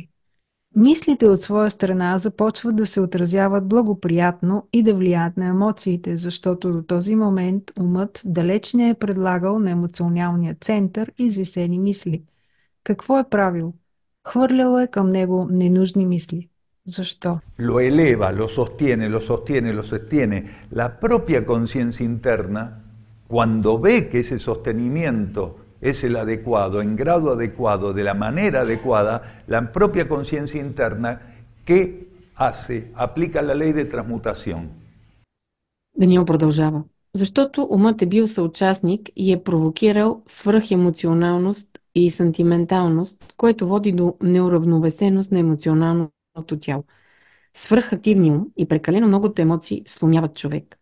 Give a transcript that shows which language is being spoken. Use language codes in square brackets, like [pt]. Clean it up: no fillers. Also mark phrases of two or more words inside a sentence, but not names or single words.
[bg] Мислите от своя страна започват да се отразяват благоприятно и да влияят на емоциите, защото до този момент умът далеч не е предлагал на емоционалния център извисени мисли. Какво е правил? Хвърлял е към него ненужни мисли. Защо? [es] Lo eleva, lo sostiene, lo sostiene, lo sostiene. La propia conciencia interna, cuando ve que ese sostenimiento es el adecuado, en grado adecuado, de la manera adecuada, la propia conciencia interna, ¿qué hace? Aplica la ley de transmutación. [bg] Даниел продължава. Защото умът е бил съучастник и е провокирал свръхемоционалност и сантименталност, което води до неуравновесеност на емоционалното тяло. Свръхактивни ум и прекалено многото емоции сломяват човек.